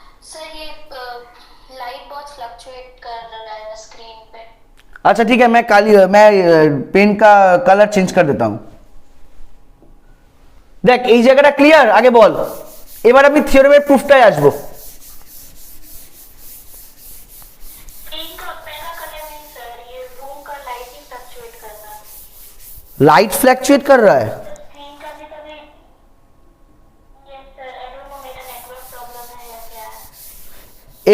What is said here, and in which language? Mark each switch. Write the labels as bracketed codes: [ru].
[hi] Sir ये light बहुत fluctuate कर रहा है स्क्रीन पे। अच्छा ठीक है, मैं पेन का कलर चेंज कर देता हूं। [bn] देख এই জায়গাটা ক্লিয়ার, আগে বল। এবার আমি থিওরেমের প্রুফটাই আসবো। [hi] पेन का कलर नहीं सर, ये रूम का लाइट ही फ्लक्चुएट कर रहा है। लाइट फ्लैक्चुएट कर रहा है? स्क्रीन का भी कभी yes sir, [en] I don't know [hi] मेरा नेटवर्क प्रॉब्लम है या क्या है।